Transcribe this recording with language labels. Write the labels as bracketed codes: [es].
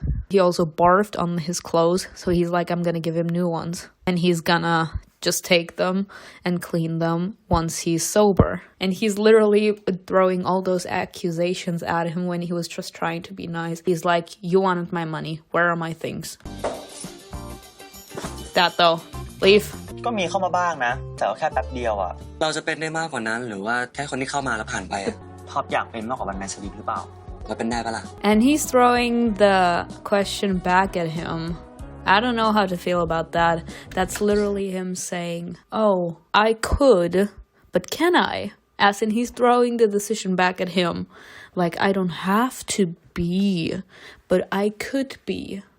[en] He also barfed on his clothes, so he's like, I'm gonna give him new ones, and he's gonna just take them and clean them once he's sober. And he's literally throwing all those accusations at him when he was just trying to be nice. He's like, you wanted my money, where are my things? That though, leave. [th] ก็มีเข้ามาบ้างนะ แต่ก็แค่แป๊บเดียวอะ เราจะเป็นได้มากกว่านั้นหรือว่าแค่คนที่เข้ามาแล้วผ่านไปอะ ท็อปอยากเป็นมากกว่าวันไนท์สวีทหรือเปล่า เราเป็นได้ปะล่ะ [en] And he's throwing the question back at him. I don't know how to feel about that. That's literally him saying, oh, I could, but can I? As in, he's throwing the decision back at him. Like, I don't have to be, but I could be.